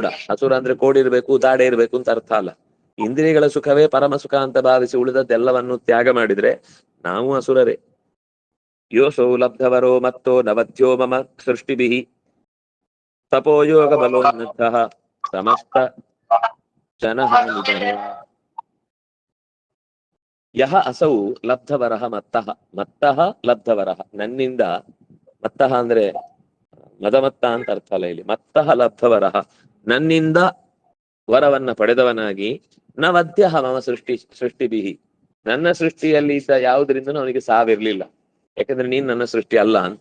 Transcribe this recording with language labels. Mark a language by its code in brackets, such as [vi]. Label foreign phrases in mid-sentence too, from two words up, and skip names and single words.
[kn] ಅಸುರ ಅಂದ್ರೆ ಕೋಡಿರ್ಬೇಕು, ದಾಡೆ ಇರ್ಬೇಕು ಅಂತ ಅರ್ಥ ಅಲ್ಲ. ಇಂದ್ರಿಯಗಳ ಸುಖವೇ ಪರಮ ಸುಖ ಅಂತ ಭಾವಿಸಿ ಉಳಿದದ್ದೆಲ್ಲವನ್ನು ತ್ಯಾಗ ಮಾಡಿದ್ರೆ ನಾವು ಅಸುರರೇ. [sa] ಯೋಸೌ ಲಬ್ಧವರೋ ಮತ್ತೋ ನವದ್ಯೋ ಮಮ ಸೃಷ್ಟಿಭಿಃ ತಪೋಯೋಗ ಬಲೋನ್ನತಃ ಸಮಸ್ತ ಜನಹಾನಿಧನಃ. ಯಹ ಅಸೌ ಲಬ್ಧವರಃ ಮತ್ತಃ. ಮತ್ತಃ ಲಬ್ಧವರಃ, ನನ್ನಿಂದ. [kn] ಮತ್ತಃ ಅಂದ್ರೆ ಮದಮತ್ತ ಅಂತ ಅರ್ಥ ಅಲ್ಲ ಇಲ್ಲಿ. [sa] ಮತ್ತಃ ಲಬ್ಧವರಃ, [kn] ನನ್ನಿಂದ ವರವನ್ನ ಪಡೆದವನಾಗಿ. [sa] ನ ವದ್ಯಃ ಮಮ ಸೃಷ್ಟಿಭಿಃ, [kn] ನನ್ನ ಸೃಷ್ಟಿಯಲ್ಲಿ ಇದ್ದ ಯಾವುದರಿಂದ ಅವನಿಗೆ ಸಾವಿರ್ಲಿಲ್ಲ, ಯಾಕಂದ್ರೆ ನೀನ್ ನನ್ನ ಸೃಷ್ಟಿ ಅಲ್ಲ ಅಂತ.